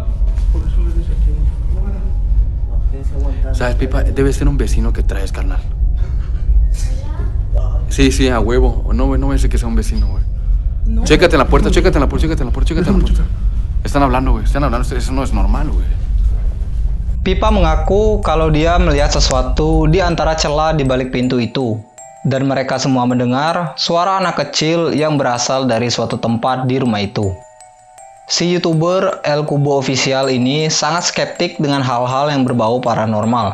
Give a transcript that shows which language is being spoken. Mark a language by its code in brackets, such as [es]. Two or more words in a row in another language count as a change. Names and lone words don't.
[es] Por eso le dice aquí. No, bueno. No, tienes que aguantar. ¿Sabes, Pipa? Debe ser un vecino que traes, carnal. Sí, sí, a huevo. No, güey, no me sé que sea un vecino, güey. No. Chécate en la puerta, chécate en la puerta, chécate en la puerta, chécate en la puerta. Están hablando, güey, están hablando. Eso no es normal, güey. [id] Pipa mengaku kalau dia melihat sesuatu di antara celah di balik pintu itu. Dan mereka semua mendengar suara anak kecil yang berasal dari suatu tempat di rumah itu. Si YouTuber El Cubo Official ini sangat skeptik dengan hal-hal yang berbau paranormal.